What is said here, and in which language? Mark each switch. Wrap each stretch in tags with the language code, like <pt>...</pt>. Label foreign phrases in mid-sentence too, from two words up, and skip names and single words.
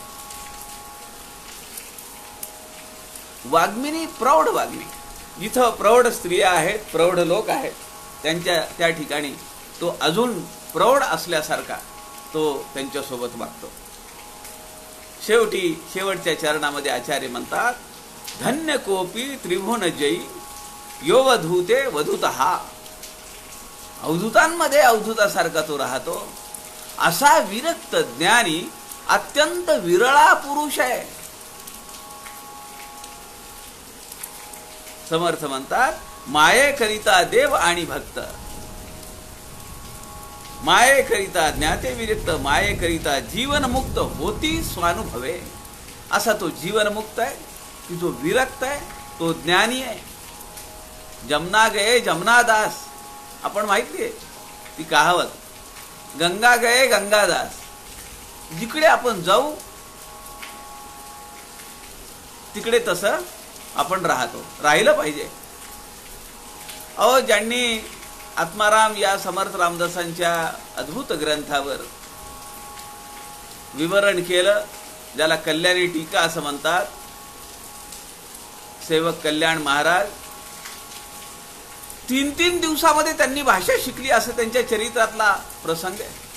<sa>वाग्मिनी प्रौढ वाग्मी.</sa> <mr>जिथं प्रौढ स्त्रिया आहेत, प्रौढ लोक आहेत, त्या ठिकाणी तो अजून प्रौढ असल्यासारखा तो त्यांच्यासोबत वागतो. शेवटच्या चरणामध्ये आचार्य म्हणतात,</mr> <sa>धन्य कोपी त्रिभुवन जयी यो वधूते वधूतः.</sa> <mr>अवधूतांमध्ये अवधूतासारखा तो राहतो. असा विरक्त ज्ञानी अत्यंत विरळा पुरुष आहे. समर्थ म्हणतात, मायेकरिता देव आणि भक्त, मायेकरिता ज्ञाते विरक्त, मायेकरिता जीवनमुक्त होती स्वानुभवे. असा तो जीवनमुक्त आहे की जो विरक्त आहे, तो ज्ञानी आहे.</mr> <hi>जमना गए जमनादास.</hi> <mr>आपण माहिती आहे ती कहावत,</mr> <hi>गंगा गए गंगादास.</hi> <mr>जिकडे आपण जाऊ तिकडे तसं आपण राहतो, राहिलं पाहिजे. अहो, ज्यांनी आत्माराम या समर्थ रामदासांच्या अद्भुत ग्रंथावर विवरण केलं, ज्याला कल्याणी टीका असं म्हणतात, सेवक कल्याण महाराज 3 दिवसामध्ये त्यांनी भाषा शिकली असं त्यांच्या चरित्रातला प्रसंग आहे.</mr>